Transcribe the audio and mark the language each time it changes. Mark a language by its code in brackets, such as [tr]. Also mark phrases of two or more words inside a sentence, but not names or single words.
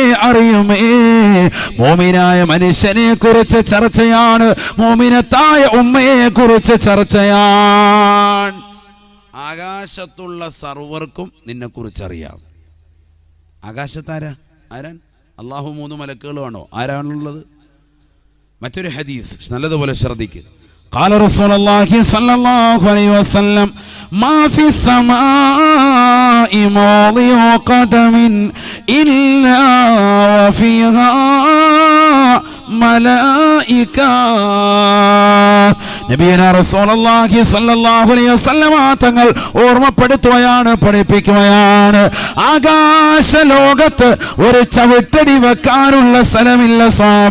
[ml] മോമിനായ മനുഷ്യനെ കുറിച്ച് ചർച്ചയാണ്, മോമിനത്തായ ഉമ്മയെ കുറിച്ച് ചർച്ചയാണ്. ആകാശത്തുള്ള സർവർക്കും നിന്നെ കുറിച്ചറിയാം. ആകാശത്താരാ? ആരാൻ? അള്ളാഹു 3 മലക്കുകളുമാണോ? ആരാണുള്ളത്? മറ്റൊരു ഹദീസ് നല്ലതുപോലെ ശ്രദ്ധിക്കുക. [ar] قال رسول الله صلى الله عليه وسلم ما في السماء موضع قدم إلا وفيها മലായിക. نبينا رسول الله صلى الله عليه وسلم [ml] തങ്ങൾ ഓർമ്മപ്പെടുത്തുകയാണ്, പഠിപ്പിക്കുകയാണ്, ആകാശ ലോകത്ത് ഒരു ചവിട്ടടി വെക്കാനുള്ള സ്ഥലമില്ല സഹാബ.